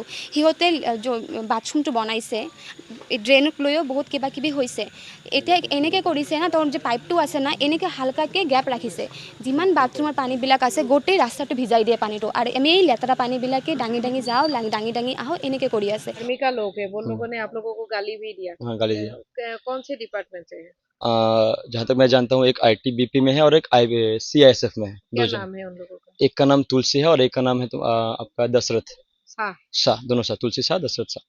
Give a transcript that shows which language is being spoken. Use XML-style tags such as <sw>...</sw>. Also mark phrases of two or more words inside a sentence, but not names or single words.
<as>সিহঁতে বাথৰুমটো বনাইছে, ড্ৰেইনক লৈও বহুত কিবা কিবি হৈছে। এতিয়া এনেকৈ কৰিছে না, তোৰ যে পাইপটো আছে না, এনেকৈ হালকাকৈ গেপ ৰাখিছে, যিমান বাথৰুমৰ পানীবিলাক আছে গোটেই ৰাস্তাটো ভিজাই দিয়ে পানীটো। আৰু আমি এই লেতেৰা পানীবিলাকে দাঙি যাওঁ, দাঙি আহোঁ, এনেকৈ কৰি আছে।</as> <hi>आर्मी का लोग है, वो लोगों ने आप लोगों को गाली भी दिया? हाँ, गाली दिया। कौन से डिपार्टमेंट से है? जहाँ तक मैं जानता हूँ, एक ITBP में है और एक CISF में है। क्या नाम है उन लोगों का? एक का नाम तुलसी है और एक का नाम है आपका दशरथ शाह, दोनों शाह, तुलसी शाह, दशरथ शाह।</hi>